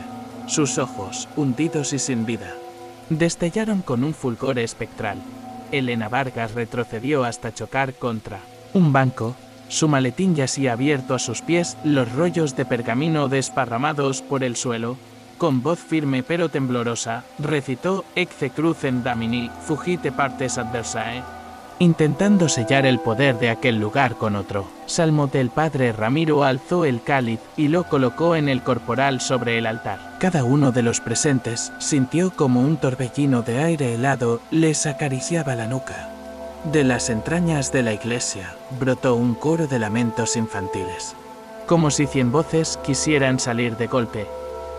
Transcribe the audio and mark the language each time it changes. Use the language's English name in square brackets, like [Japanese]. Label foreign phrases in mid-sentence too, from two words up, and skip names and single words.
[Spanish] Sus ojos, hundidos y sin vida, destellaron con un fulgor espectral. Elena Vargas retrocedió hasta chocar contra un banco. Su maletín yacía abierto a sus pies, los rollos de pergamino desparramados por el suelo. Con voz firme pero temblorosa, [Latin] recitó: Ecce crucem Damini, fugite partes adversae, [Spanish] intentando sellar el poder de aquel lugar con otro salmo del padre Ramiro. Alzó el cáliz y lo colocó en el corporal sobre el altar. Cada uno de los presentes sintió como un torbellino de aire helado les acariciaba la nuca. De las entrañas de la iglesia brotó un coro de lamentos infantiles, como si 100 voces quisieran salir de golpe.